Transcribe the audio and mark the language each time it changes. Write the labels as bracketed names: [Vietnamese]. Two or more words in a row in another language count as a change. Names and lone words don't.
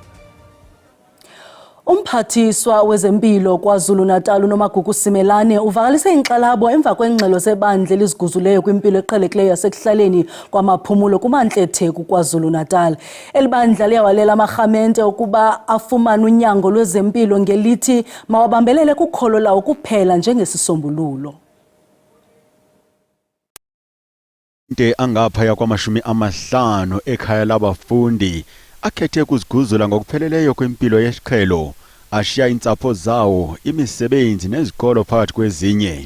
[Xhosa] Umphathiswa wezempilo KwaZulu-Natal uNomagugu Simelane uvakalise inkxalabo emva kwengxelo zebandla eliziguzuleyo kwimpilo eqhelekileyo yasekuhlaleni kwamaphumulo kuMantla eTheku KwaZulu-Natal. Elibandla liyawalela amarhamente ukuba afumane unyango lwezempilo ngelithi mawabambelele kukholo lawo kuphela njengesisombululo. Angaphaya kwama-50 ekhaya labafundi akhethe ukuziguzula ngokupheleleyo kwempilo yesiqhelo, ashiya intsapho zawo, imisebenzi nezikolo phakathi kwezinye.